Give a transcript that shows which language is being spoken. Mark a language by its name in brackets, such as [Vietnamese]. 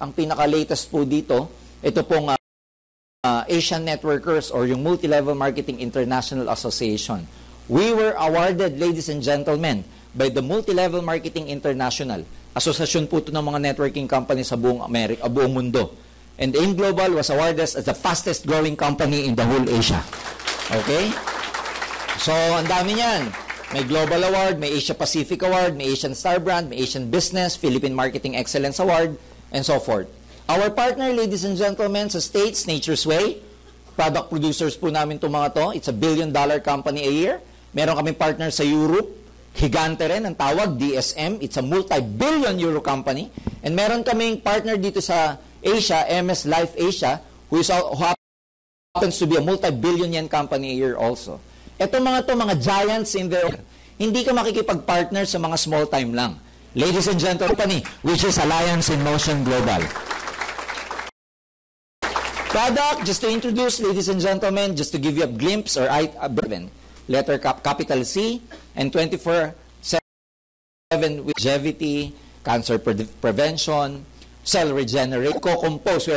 [Filipino] Ang pinaka-latest po dito, ito pong Asian Networkers or yung Multi-Level Marketing International Association. [English] We were awarded, ladies and gentlemen, by the Multi-Level Marketing International. [Filipino] Asosasyon po ito ng mga networking companies sa buong mundo. [English] And AIM Global was awarded as the fastest growing company in the whole Asia. Okay? [Filipino] So, ang dami niyan. May Global Award, may Asia Pacific Award, may Asian Star Brand, may Asian Business, Philippine Marketing Excellence Award, and so forth. [English] Our partner, ladies and gentlemen, sa States, Nature's Way, product producers [Filipino] po namin itong mga to. [English] It's a $1 billion company a year. [Filipino] Meron kaming partner sa Europe, Higante rin ang tawag, DSM. [English] It's a multi-billion euro company. And [Filipino] meron kaming partner dito sa Asia, [English] MS Life Asia, who happens to be a multi-billion yen company a year also. Ito mga giants in their own. [Filipino] Hindi ka makikipag-partner sa mga small time lang. [English] Ladies and gentlemen, company, which is Alliance in Motion Global. Product, just to introduce, ladies and gentlemen, just to give you a glimpse or a letter capital C, and 24/7 with longevity, cancer prevention, cell regeneration, co-compose.